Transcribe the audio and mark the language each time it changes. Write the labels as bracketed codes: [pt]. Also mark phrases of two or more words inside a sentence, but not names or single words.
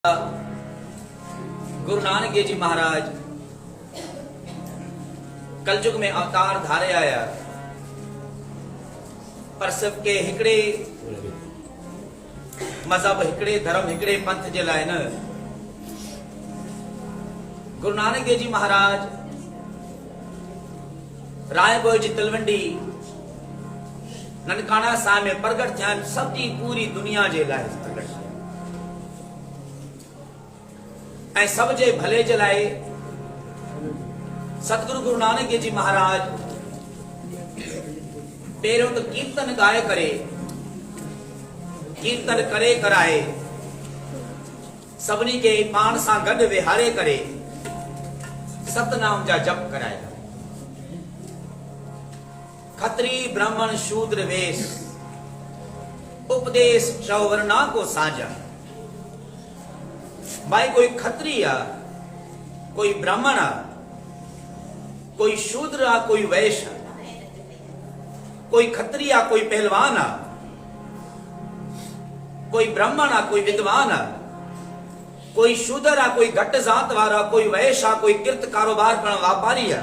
[sd] गुरु नानक देव जी महाराज कलयुग में अवतार धारे आया, पर सिर्फ के हिकड़े मजहब, हिकड़े धर्म, हिकड़े पंथ जे लाइ न। गुरु नानक देव जी महाराज रायपुर जी तलवंडी ननकाना साहिब में प्रगट थिया, सभी पूरी दुनिया जे लाइ प्रगट थिया ऐं सब जे भले जे लाइ। सतगुरु गुरु नानक देव जी महाराज पहिरियों तो कीर्तन गाए करे, कीर्तन करे कराए सभिनी खे पाण सां गॾु विहारे करे सतनाम जा जप कराए। [pa] खत्री ब्राह्मण शूद्र वेश उपदेश चौवरना को साझा। [sd] भाई कोई खत्री आ, कोई ब्राह्मण आ, कोई शूद्र आ, कोई वैश्य आ, कोई खत्री आ, कोई पहलवान आ, कोई ब्राह्मण आ, कोई विद्वान आ, कोई शूद्र आ, कोई घट जात वारा, कोई वैश्य आ, कोई किर्त कारोबार करण व्यापारी आ।